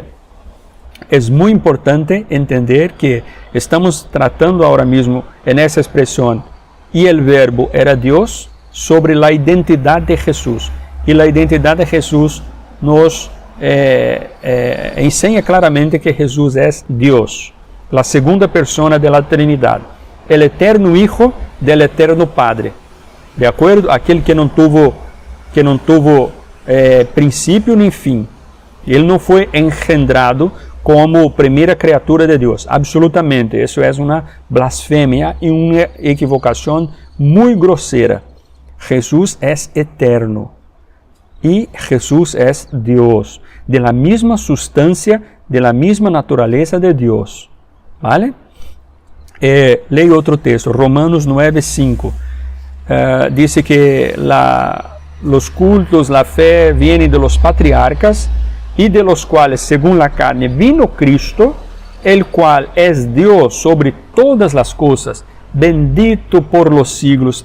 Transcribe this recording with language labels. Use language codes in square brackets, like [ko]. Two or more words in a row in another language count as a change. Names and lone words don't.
[es] Es muy importante entender que estamos tratando ahora mismo en esa expresión, y el verbo era Dios, sobre la identidad de Jesús. Y la identidad de Jesús nos enseña claramente que Jesús es Dios, la segunda persona de la Trinidad, el eterno Hijo del eterno Padre. ¿De acuerdo? Aquel que não tuvo [pt] princípio nem fim. Ele não foi engendrado como primeira criatura de Deus. Absolutamente. Isso é uma blasfêmia e uma equivocação muito grosseira. Jesús é eterno. E Jesús é Deus. [es] De la misma sustancia, de la misma naturaleza de Deus. [pt] ¿Vale? Leio outro texto. Romanos 9:5. [es] Dice que los cultos, la fe vienen de los patriarcas y de los cuales, según la carne, vino Cristo, el cual es Dios sobre todas las cosas, bendito por los siglos.